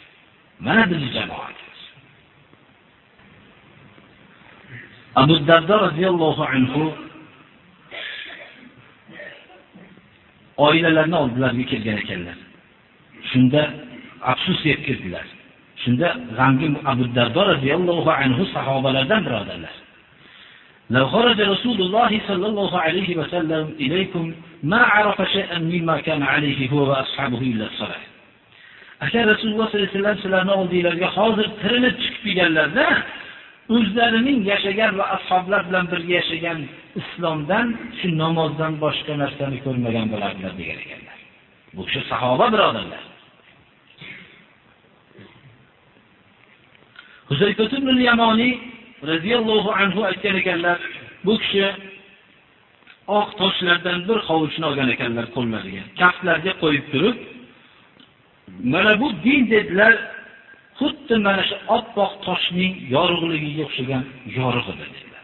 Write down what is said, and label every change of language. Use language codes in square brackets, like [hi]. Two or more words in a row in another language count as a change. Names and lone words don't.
[uz] Mana bizning jamoatimiz. Abu Dardo [ar] رضي الله عنه [uz] oilalarni oldilariga kelgan ekanlar. Shunda afsus yetkazdilar. Shunda g'amgin Abu Dardo [ar] رضي الله عنه [uz] sahobalardan birodarlar. [ar] "لو خرج رسول الله صلى الله عليه وسلم إليكم ما عرف شيئا مما كان عليه هو وأصحابه إلا الصلاة." [uz] Agar Rasululloh [ar] صلى الله عليه وسلم [uz] sizlarning oldingizga hozir tirilib chiqib kelganlarda, o'zlarining yashagan va ashoblar bilan birga yashagan islomdan shu namozdan boshqa narsani ko'rmagan bo'lardilar degan ekanlar. Bu kishi sahoba birodarlar. Huzayfa ibn al-Yamani [ar] رضي الله عنه [uz] aytgan ekanlar, bu kishi oq toshlardan bir hovuchni olgan ekanlar qo'llariga, kaftlarga qo'yib turib, mana bu din dedilar, xuddi mana shu oppoq toshning yorug'ligiga o'xshagan yorug'i dedilar.